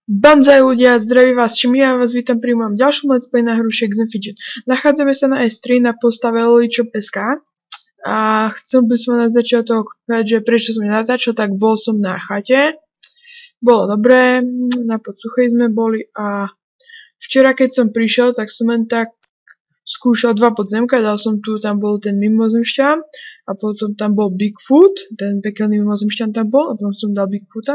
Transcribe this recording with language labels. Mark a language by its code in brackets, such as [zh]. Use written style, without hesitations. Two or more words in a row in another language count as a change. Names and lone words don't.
[sk] Banzai ľudia, zdraví vás, čím ja vás vítam pri mojom ďalšom [en] let's play [sk] na hru Shakes and Fidget. Nachádzame sa na S3 na postave LollyShop.sk a chcel by som na začiatok povedať, že prečo som nenatáčal, tak bol som na chate. Bolo dobré, na Podsuchej sme boli a včera keď som prišiel, tak som len tak skúšal dva podzemka, dal som tu, tam bol ten mimozemšťan a potom tam bol Bigfoot, ten pekelný mimozemšťan tam bol a potom som dal Bigfoota.